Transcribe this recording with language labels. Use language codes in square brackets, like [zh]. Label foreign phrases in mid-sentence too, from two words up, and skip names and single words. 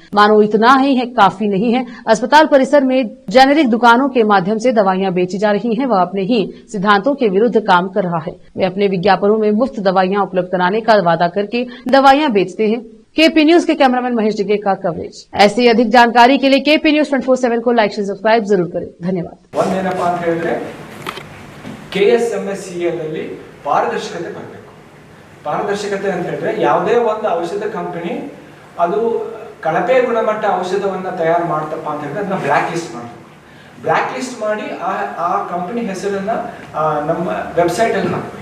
[hi] मानो इतना ही है काफी नहीं है। अस्पताल परिसर में जेनेरिक दुकानों के माध्यम से दवाइयां बेची जा रही हैं। वह अपने ही सिद्धांतों के विरुद्ध काम कर रहा है। वे अपने विज्ञापनों में मुफ्त दवाइयां उपलब्ध कराने का वादा करके दवाइयां बेचते हैं। KP न्यूज के कैमरामैन महेश डिगे का कवरेज। ऐसी अधिक जानकारी के लिए KP न्यूज 24/7 को [en] like, subscribe [hi] जरूर करें। धन्यवाद। [kn] ಒಂದೇನಪ್ಪ ಅಂತ ಹೇಳಿದ್ರೆ KSMSCL ಅಲ್ಲಿ ಪಾರದರ್ಶಕತೆ ಬರಬೇಕು. ಪಾರದರ್ಶಕತೆ ಅಂತ ಹೇಳಿದ್ರೆ ಯಾವುದೇ ಒಂದು ಔಷಧ ಕಂಪನಿ ಅದು ಕಳಪೆ ಗುಣಮಟ್ಟ ಔಷಧವನ್ನ ತಯಾರು ಮಾಡ್ತಪ್ಪ ಅಂತ ಹೇಳಿದ್ರೆ ಅದನ್ನ [en] block list [kn] ಮಾಡಬೇಕು. [en] block list [kn] ಮಾಡಿ ಆ ಕಂಪನಿ ಹೆಸರನ್ನ ನಮ್ಮ ವೆಬ್ಸೈಟ್ ಅಲ್ಲಿ ಹಾಕಬೇಕು.